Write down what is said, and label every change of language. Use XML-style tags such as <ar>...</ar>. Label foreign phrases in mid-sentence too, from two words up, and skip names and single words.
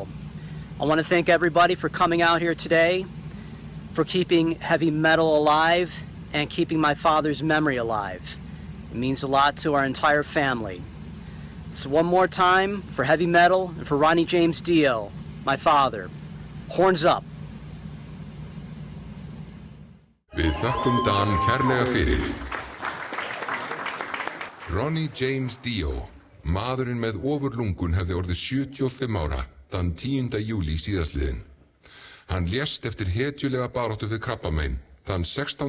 <en>I want to thank everybody for coming out here today, for keeping heavy metal alive, and keeping my father's memory alive. It means a lot to our entire family. So one more time, for heavy metal, and for Ronnie James Dio, my father. Horns up.</en> <is>Við þökkum Dan kærlega fyrir. Ronnie James Dio, maðurinn með ofurlungun hefði orðið 75 ára þann 10. júlí síðastliðinn. Hann lést eftir hetjulega baráttu við krabbamein þann 16.</is>